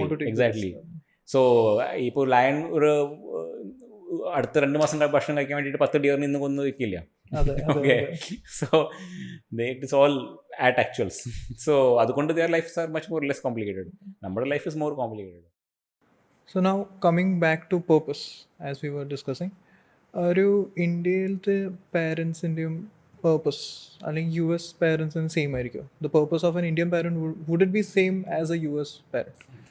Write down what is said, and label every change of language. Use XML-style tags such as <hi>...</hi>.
<ml>Exactly. So ഇപ്പോൾ lion ഒരു അടുത്ത 2 മാസം ഭക്ഷണം കഴിക്കാൻ വേണ്ടിയിട്ട് 10 ഡിയറിന് ഇന്ന് കൊന്നു വയ്ക്കില്ല.</ml> <en>Okay, so it is all at actuals. So അതുകൊണ്ട് their lives are much more less complicated. നമ്മുടെ life is more complicated. So now coming back to purpose, as we were discussing,</en> <ml>ഒരു ഇന്ത്യയിലത്തെ പാരൻസിൻ്റെയും പേർപ്പസ് അല്ലെങ്കിൽ US പാരൻസിന് സെയിം ആയിരിക്കും?</ml> <en>The purpose of an Indian parent would it be same as a US parent?</en>